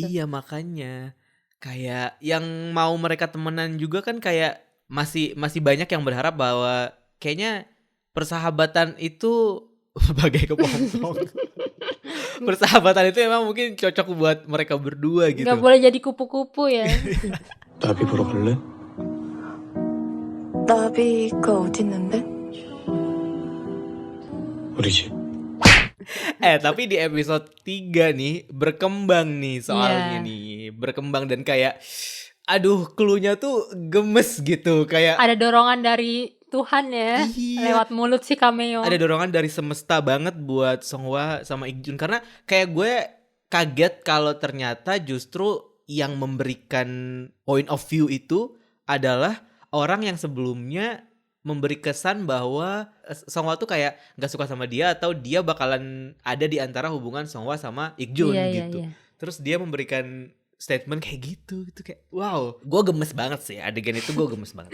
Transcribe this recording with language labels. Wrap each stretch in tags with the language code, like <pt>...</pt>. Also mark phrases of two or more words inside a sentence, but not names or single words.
<id>Iya makanya kayak yang mau mereka temenan juga kan kayak masih banyak yang berharap bahwa kayaknya persahabatan itu bagai kepompong. Persahabatan itu emang mungkin cocok buat mereka berdua gitu. Nggak boleh jadi kupu-kupu ya.</id> <ko>나비 보러 갈래? 나비가 어딨는데? 우리 집.</ko> <id>Tapi di episode 3 nih berkembang nih soalnya nih. Berkembang dan kayak aduh cluenya tuh gemes gitu. Kayak Ada dorongan dari Tuhan ya. Iya. Lewat mulut si cameo. Ada dorongan dari semesta banget buat Songhwa sama Ikjun. Karena kayak gue kaget kalau ternyata justru yang memberikan</id> <en>point of view</en> <id>itu adalah orang yang sebelumnya memberi kesan bahwa Songhwa tuh kayak gak suka sama dia atau dia bakalan ada di antara hubungan Songhwa sama Ikjun gitu. Iya. Terus dia memberikan statement kayak gitu kayak wow, gue gemes banget sih adegan itu, gue gemes banget.</id>